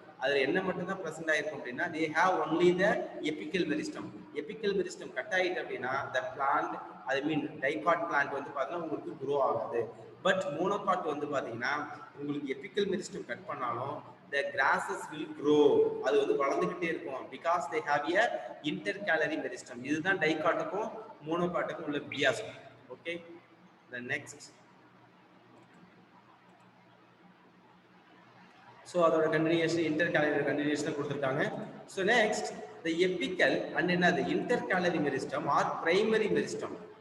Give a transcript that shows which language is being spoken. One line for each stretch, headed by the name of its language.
Tamil: அதுல என்ன மட்டும் தான் ப்ரெசென்ட் ஆயிருக்கும் அப்படின்னா
English: they have only the epical meristem.
Tamil: epical meristem cut ஆயிட்டு அப்படின்னா the plant, I mean dicot plant வந்து பார்த்தீங்கன்னா உங்களுக்கு குரோ ஆகாது. பட் மோனோகாட் வந்து பார்த்தீங்கன்னா உங்களுக்கு எபிக்கல் மெரிஸ்டம் கட் பண்ணாலும்
English: the grasses will grow,
Tamil: அது வந்து வளர்ந்துகிட்டே இருக்கும்.
English: because they have a intercalary meristem.
Tamil: இதுதான் டைகாட்டுக்கும் மோனோகாட்டுக்கும் உள்ள வித்தியாசம். Okay, the next. ஸோ அதோட கண்டினியூஷன் இன்டர்காலரி கண்டினியூஷன் கொடுத்துருக்காங்க. ஸோ நெக்ஸ்ட் த எபிக்கல் அண்ட் என்னது இன்டர்காலரி மெரிஸ்டம் ஆர் பிரைமரி மெரிஸ்டம்.